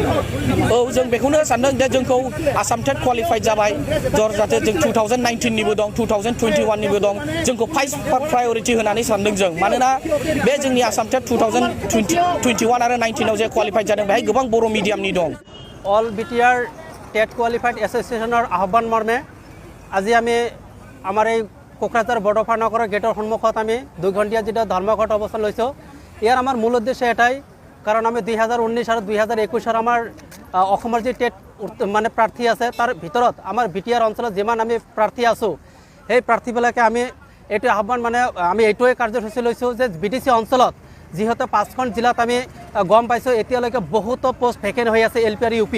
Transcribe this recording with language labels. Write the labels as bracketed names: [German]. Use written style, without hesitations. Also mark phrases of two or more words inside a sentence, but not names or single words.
[Bodo] औ, जों बेखौनो सानदों दे जोंखौ आसाम [English] TET qualified [Bodo] जाबाय जाहाथे जों 2019निबो दं, 2021निबो दं, जोंखौ [English] first priority [Bodo] होनानै सानदों जों। मानोना बे जोंनि आसाम टेट 2021 आरो 19आव जे क्वालिफाइड जादों बेहाय गोबां बर' मिडियामनि दं। [Assamese] অল বিটিআৰ টেট কোৱালিফাইড এছ'চিয়েশ্যনৰ আহ্বান মৰ্মে আজি আমি আমাৰ এই কোকৰাঝাৰ বৰদফা নগৰৰ গেটৰ সন্মুখত আমি 2 ঘণ্টীয়া যেটা ধৰ্মঘট অৱস্থান লৈছোঁ। ইয়াৰ আমাৰ মূল উদ্দেশ্য এটাই, কাৰণ আমি 2019 আৰু 2021 আমাৰ অসমৰ যে টেট মানে প্ৰাৰ্থী আছে তাৰ ভিতৰত আমাৰ বিটিআৰ অঞ্চলত যিমান আমি প্ৰাৰ্থী আছোঁ, সেই প্ৰাৰ্থীবিলাকে আমি এইটো আহ্বান মানে আমি এইটোৱে কাৰ্যসূচী লৈছোঁ যে বিটিচি অঞ্চলত যিহেতু 5খন জিলাত আমি গম পাইছোঁ এতিয়ালৈকে বহুতো [English] post vacant [Assamese] হৈ আছে LP আৰু UPত।